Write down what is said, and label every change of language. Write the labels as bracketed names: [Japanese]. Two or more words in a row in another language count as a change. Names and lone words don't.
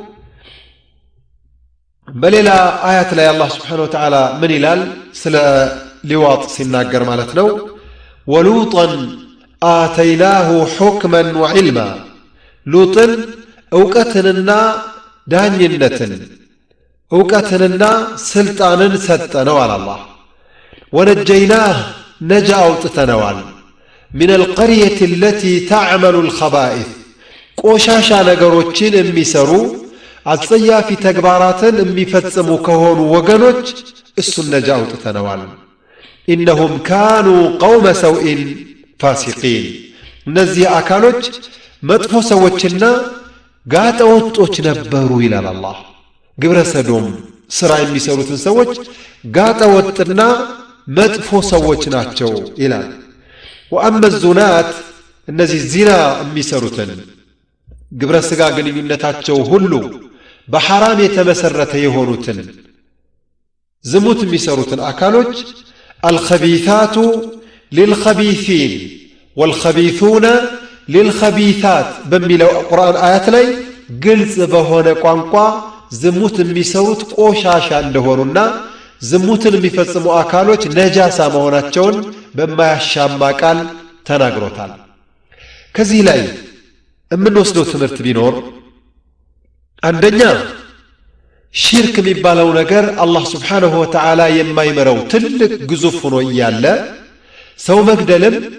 [Amharic] በሌላ አያት ላይ አላህ [Arabic] سبحانه وتعالى [Amharic] ምን ይላል ስለ ሊዋጥ ሲናገር ማለት ነው [Arabic] ولوطا آتيناه حكما وعلما [Amharic] ሉጥን ዕውቀትንና ዳኝነትን ዕውቀትንና ስልጣንን ሰጠነው አላህ ወነጀይናህ ነጃ አውጥተነዋል [Arabic] من القرية التي تعمل الخبائث [Amharic] ቆሻሻ ነገሮችን የሚሰሩ አጸያፊ ተግባራትን የሚፈጽሙ ከሆኑ ወገኖች እሱን ነጃ አውጥተነዋል [Arabic] إنهم كانوا قوم سوء فاسقين [Amharic] እነዚህ አካሎች መጥፎ ሰዎችና ጋጠወጦች ነበሩ ይላል አላህ ግብረ ሰዶም ስራ የሚሰሩትን ሰዎች ጋጠወጥና መጥፎ ሰዎች ናቸው ይላል [Arabic] وأما الزنات [Amharic] እነዚህ ዚና የሚሰሩትን ግብረ ስጋ ግንኙነታቸው ሁሉ በሐራም የተመሰረተ የሆኑትን ዝሙት የሚሰሩትን አካሎች [Arabic] الخبيثات للخبيثين والخبيثون للخبيثات [Amharic] በሚለው ቁርአን አያት ላይ ግልጽ በሆነ ቋንቋ ዝሙት የሚሰሩት ቆሻሻ እንደሆኑና ዝሙትን የሚፈጽሙ አካሎች ነጃሳ መሆናቸውን በማያሻማ ቃል ተናግሮታል ከዚህ ላይ የምንወስደው ትምህርት ቢኖር አንደኛ ሽርክ የሚባለው ነገር አላህ [Arabic] سبحانه وتعالى [Amharic] የማይመረው ትልቅ ግዙፍ ሆኖ ያለ ሰው መግደልም